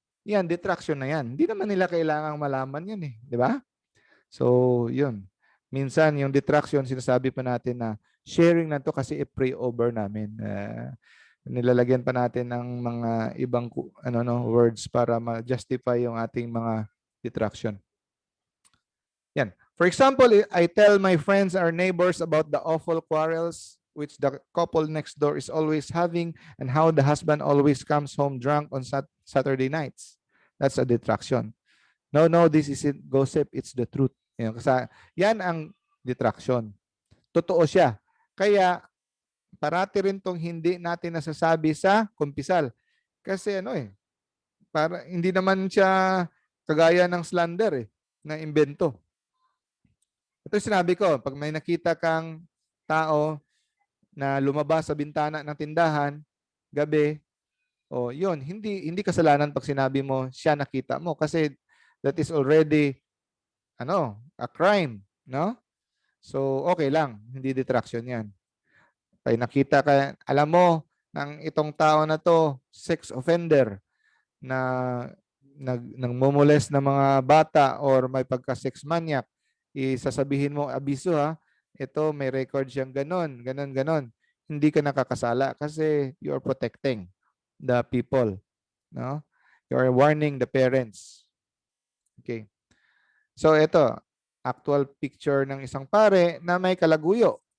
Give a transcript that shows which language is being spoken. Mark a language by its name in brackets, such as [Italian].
[Filipino] Yan, detraction na yan. Hindi naman nila kailangang malaman yan eh. Di ba? So, yun. Minsan, yung detraction, sinasabi pa natin na sharing na to kasi i-pray over namin. Nilalagyan pa natin ng mga ibang words para ma-justify yung ating mga detraction. Yan. [English] For example, I tell my friends or neighbors about the awful quarrels which the couple next door is always having and how the husband always comes home drunk on Saturday nights. That's a detraction. No, this isn't gossip, it's the truth. [Filipino] Yan ang detraction. Totoo siya. Kaya parati rin tong hindi natin nasasabi sa kumpisal. Kasi para hindi naman siya kagaya ng slander na imbento. Ito yung sinabi ko, pag may nakita kang tao na lumabas sa bintana ng tindahan, gabi, yun, hindi kasalanan pag sinabi mo, siya nakita mo. [English] Kasi that is already, a crime, no? [Filipino] So, okay lang, hindi detraction yan. Pag nakita ka, alam mo, ng itong tao na to, sex offender, na nagmumules ng mga bata or may pagka-sex maniac, isasabihin mo, abiso ha, ito may record siyang ganon. Hindi ka nakakasala kasi [English] you are protecting the people. [Filipino] No? [English] You are warning the parents. Okay. [Filipino] So ito, actual picture ng isang pare na may kalaguyo.